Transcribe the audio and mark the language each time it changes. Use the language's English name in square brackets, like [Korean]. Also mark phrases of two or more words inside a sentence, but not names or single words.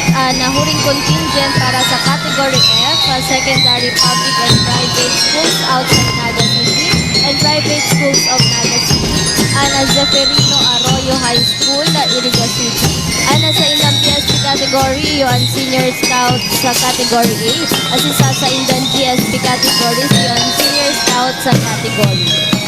[Bikol] Nahuring contingent para sa [English] Category F, Secondary Public and Private Schools outside Naga City and Private Schools of Naga City. Zeferino Arroyo High School, Iriga City. [Bikol] Sa ilang PSP category, yung Senior Scout sa Category A. Asisa sa ilang GSP categories, yung Senior Scout sa Category A.